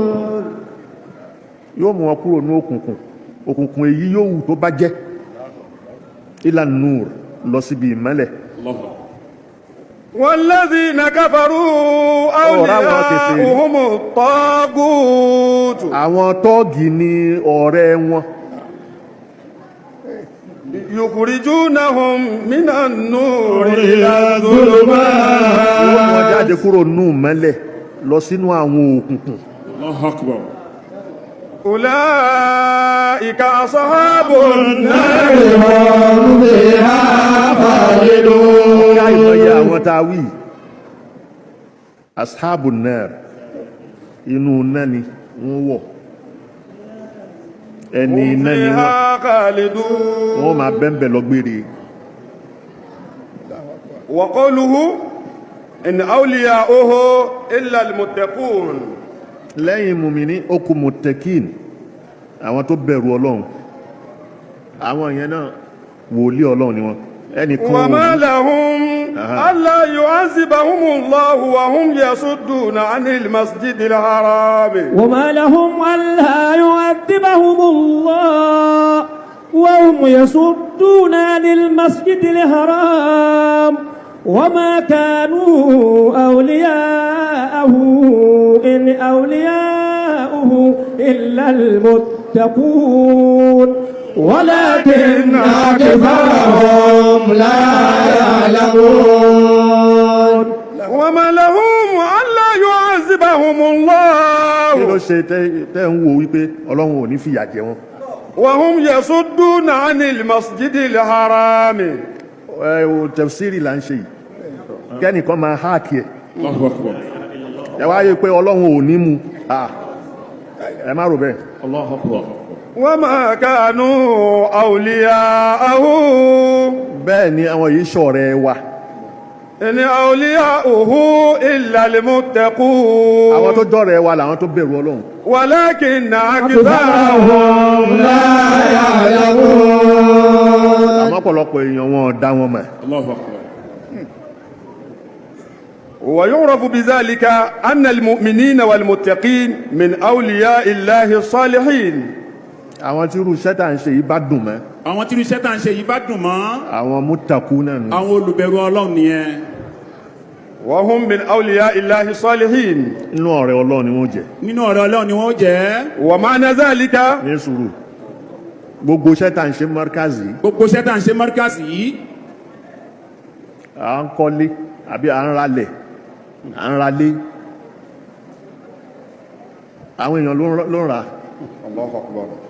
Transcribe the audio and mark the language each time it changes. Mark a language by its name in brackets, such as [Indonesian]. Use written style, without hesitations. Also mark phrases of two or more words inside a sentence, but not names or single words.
[Yoruba] yóò mú wọn kúrò ní òkùnkùn òkùnkùn èyí yóò wù tó bá jẹ́ [Arabic] إلى النور [Yoruba] lọ síbi ìmọ́lẹ̀. [Arabic] والذين كفروا أولياؤهم الطاغوت. [Yoruba] àwọn tọ́ọ̀gì ni ọ̀rẹ́ wọn. [Arabic] يخرجونهم من النور إلى الظلمات. [Yoruba] wọ́n mú wọn jáde kúrò nínú ìmọ́lẹ̀ lọ sínú àwọn òkùnkùn. [Arabic] الله أكبر. أولئك أصحاب النار هم فيها خالدون. [Yoruba] ká ìmọ̀ye àwọn tá a wí [Arabic] أصحاب النار [Yoruba] inú náà ni wọ́n wọ̀ ẹni iná ni wọ́n máa bẹ́ńbẹ̀ lọ gbére. [Arabic] وقوله إن أولياؤه إلا المتقون. [Yoruba] lẹ́yìn mùmíní ó kù muttaqin àwọn tó bẹ̀rù Ọlọ́run àwọn yẹn náà wòlíì Ọlọ́run ni wọ́n. ẹnìkan [Arabic] وما لهم ألا يعذبهم الله وهم يصدون عن المسجد الحرام. وما لهم ألا يعذبهم الله وهم يصدون عن المسجد الحرام وما كانوا أولياءه إن أولياءه إلا المتقون ولكن أكثرهم لا يعلمون. وما لهم ألا يعذبهم الله. [Yoruba] kí ló ṣe tẹ́ ń wo wípé Ọlọ́run ò ní fìyà jẹ wọ́n. [Arabic] وهم يصدون عن المسجد الحرام. [Yoruba] tafsiri là ń ṣe yìí kẹ́nìkan máa háàkì ẹ̀ ẹ wá yé pé Ọlọ́run ò ní mú ẹ má rò bẹ́ẹ̀. [Arabic] وما كانوا أولياءه. [Yoruba] bẹ́ẹ̀ ni àwọn yìí ṣọ̀rẹ́ wa. [Arabic] إن أولياؤه إلا المتقون. [Yoruba] àwọn tó jọ̀rẹ́ wa làwọn tó bẹ̀rù Ọlọ́run. [Arabic] ولكن أكثرهم لا يعلمون. [Yoruba] àmọ́ ọ̀pọ̀lọpọ̀ èèyàn wọn ò dá wọn mọ̀. [Arabic] ويعرف بذلك أن المؤمنين والمتقين من أولياء الله الصالحين. [Yoruba] àwọn tí irú iṣẹ́ tá à ń ṣe yìí bá dùn mọ́. àwọn tí irú iṣẹ́ tá à ń ṣe yìí bá dùn mọ́. àwọn muttaqun náà nù. àwọn olùbẹ̀rù Ọlọ́run nìyẹn. [Arabic] وهم من أولياء الله الصالحين. [Yoruba] inú ọ̀rẹ́ Ọlọ́run ni wọ́n jẹ́. nínú ọ̀rẹ́ Ọlọ́run ni wọ́n jẹ́. [Arabic] ومعنى ذلك. [Yoruba] ní sùúrù gbogbo iṣẹ́ tá à ń ṣe mọ́rkàzì. gbogbo iṣẹ́ tá à ń ṣe mọ́rkàzì yìí. à ń kọ́lé àbí à ń ralẹ̀ à ń ralé àwọn èèyàn ló ń ra. [Arabic] الله أكبر.